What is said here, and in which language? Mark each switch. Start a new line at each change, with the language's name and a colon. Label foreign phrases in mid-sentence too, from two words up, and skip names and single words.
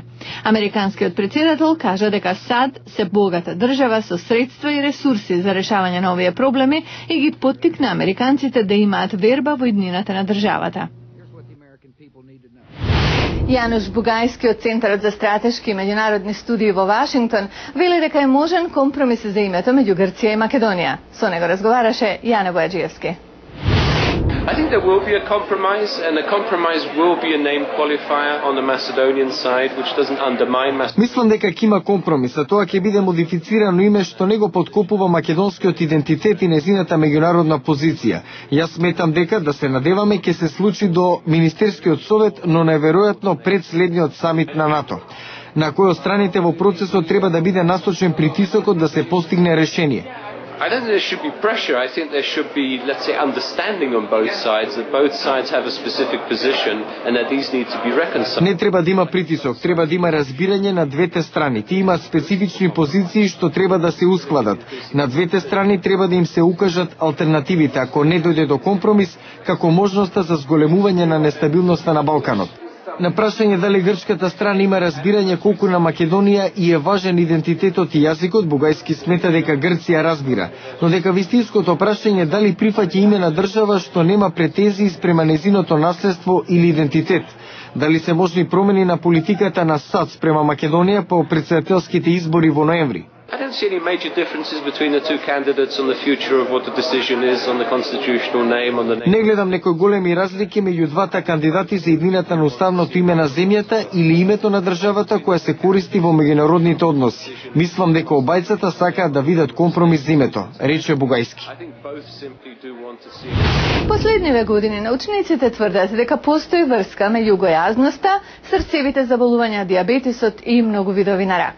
Macedonian: Американскиот председател кажа дека САД се богата држава со средства и ресурси за решавање на овие проблеми и ги поттикна американците да имаат верба во иднината на државата. Јануш Бугајски од Центарот за стратешки и меѓународни студии во Вашингтон вели дека е можен компромис за името меѓу Грција и Македонија. Со него разговараше Јане Бојаджиевски.
English: I think there will be a compromise, and a compromise will be a name qualifier on the Macedonian side, which doesn't undermine Macedonia.
Macedonian: Мислам дека ќе има компромис, а тоа ќе биде модифицирано име што не го подкопува македонскиот идентитет и незината меѓународна позиција. Јас сметам дека да се надеваме ќе се случи до Министерскиот совет, но најверојатно пред следниот самит на НАТО, на кој од страните во процесот треба да биде насочен притисокот да се постигне решение.
English: I don't think there should be pressure. I think there should be, let's say, understanding on both sides, that both sides have a specific position and that these need to be reconciled.
Macedonian: Не треба да има притисок, треба да има разбирање на двете страни. Тие имаат специфични позиции што треба да се ускладат. На двете страни треба да им се укажат алтернативите, ако не дојде до компромис, како можноста за зголемување на нестабилноста на Балканот. На прашање дали грчката страна има разбирање колку на Македонија и е важен идентитетот и јазикот, Бугајски смета дека Грција разбира, но дека вистинското прашање дали прифаќа име на држава што нема претензии спрема незиното наследство или идентитет, дали се можни промени на политиката на САД спрема Македонија по претседателските избори во ноември.
English: I don't see any major differences between the two candidates on the future of what the decision is on the constitutional name, on the name.
Macedonian: Не гледам некои големи разлики меѓу двата кандидати за иднината на уставното име на земјата или името на државата која се користи во меѓународните односи. Мислам дека обајцата сакаат да видат компромис за името, рече Бугајски. Последниве години научниците тврдат дека постои врска меѓу гојазноста, срцевите заболувања, диабетисот и многу видови на рак.